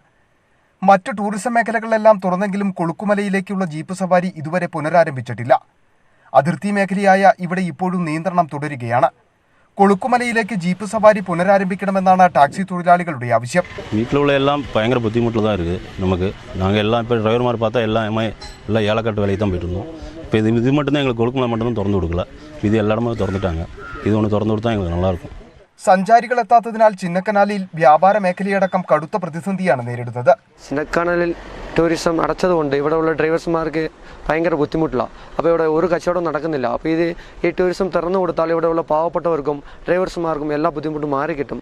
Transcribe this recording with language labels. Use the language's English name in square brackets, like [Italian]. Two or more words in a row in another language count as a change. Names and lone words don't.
[Malayalam] മറ്റു ടൂറിസം മേഖലകളെല്ലാം തുറന്നെങ്കിലും കൊളുക്കുമലയിലേക്കുള്ള ജീപ്പ് സവാരി ഇതുവരെ പുനരാരംഭിച്ചിട്ടില്ല. അതിർത്തി മേഖലയായ ഇവിടെ ഇപ്പോഴും നിയന്ത്രണം തുടരുകയാണ്. കൊളുക്കുമലയിലേക്ക് ജീപ്പ് സവാരി പുനരാരംഭിക്കണമെന്നാണ് ടാക്സി തൊഴിലാളികളുടെ ആവശ്യം. വീട്ടിലുള്ള എല്ലാം ഭയങ്കര ബുദ്ധിമുട്ടുള്ളതാണ് இருக்குது. [Tamil] നമുക്ക് நாங்கள் எல்லாம் இப்போ டிரைவர்மார் பார்த்தா எல்லாம் ஏலக்காட்டு வேலைக்கு தான் போயிட்டு இருந்தோம். இப்போ இது மட்டும்தான் எங்களுக்கு கொழுக்குமலை மட்டும்தான் திறந்து கொடுக்கல. இது எல்லா இடமும் திறந்துட்டாங்க. இது ஒன்று திறந்து கொடுத்தா எங்களுக்கு நல்லாயிருக்கும். [Malayalam] സഞ്ചാരികൾ എത്താത്തതിനാൽ ചിന്നക്കനാലിൽ വ്യാപാര മേഖലയടക്കം കടുത്ത പ്രതിസന്ധിയാണ് നേരിടുന്നത്. ചിന്നക്കനാലിൽ ടൂറിസം അടച്ചതുകൊണ്ട് ഇവിടെയുള്ള ഡ്രൈവേഴ്സുമാർക്ക് ഭയങ്കര ബുദ്ധിമുട്ടിലാണ്. അപ്പോൾ ഇവിടെ ഒരു കച്ചവടം നടക്കുന്നില്ല. അപ്പോൾ ഈ ടൂറിസം തുറന്നു കൊടുത്താൽ ഇവിടെയുള്ള പാവപ്പെട്ടവർക്കും ഡ്രൈവേഴ്സുമാർക്കും എല്ലാ ബുദ്ധിമുട്ടും മാറി കിട്ടും.